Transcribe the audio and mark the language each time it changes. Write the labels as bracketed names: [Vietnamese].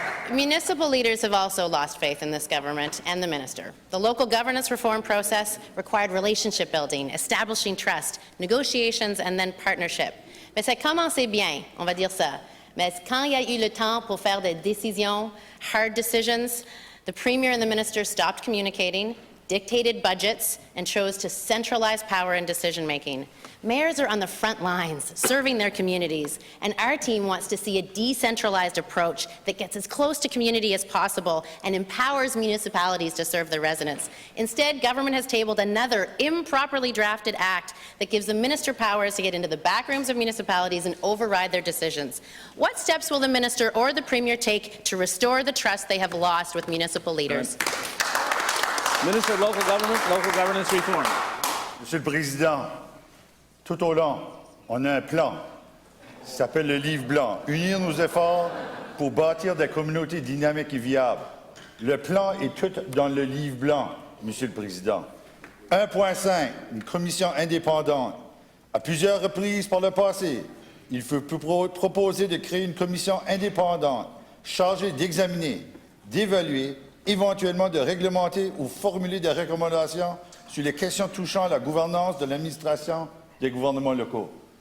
[English] Municipal leaders have also lost faith in this government and the minister. The local governance reform process required relationship building, establishing trust, negotiations, and then partnership. [French] Mais ça commençait bien, on va dire ça. Mais quand il y a eu le temps pour faire des décisions, [English] hard decisions, the premier and the minister stopped communicating, dictated budgets, and chose to centralize power and decision-making. Mayors are on the front lines, serving their communities, and our team wants to see a decentralized approach that gets as close to community as possible and empowers municipalities to serve their residents. Instead, government has tabled another improperly drafted act that gives the minister powers to get into the back rooms of municipalities and override their decisions. What steps will the minister or the premier take to restore the trust they have lost with municipal leaders? Minister of Local Governance Reform. [French] Monsieur le Président, tout au long, on a un plan qui s'appelle le Livre blanc. Unir nos efforts pour bâtir des communautés dynamiques et viables. Le plan est tout dans le Livre blanc, Monsieur le Président. 1.5, une commission indépendante. À plusieurs reprises par le passé, il fut proposé de créer une commission indépendante chargée d'examiner, d'évaluer, éventuellement de réglementer ou formuler des recommandations sur les questions touchant à la gouvernance de l'administration des gouvernements locaux.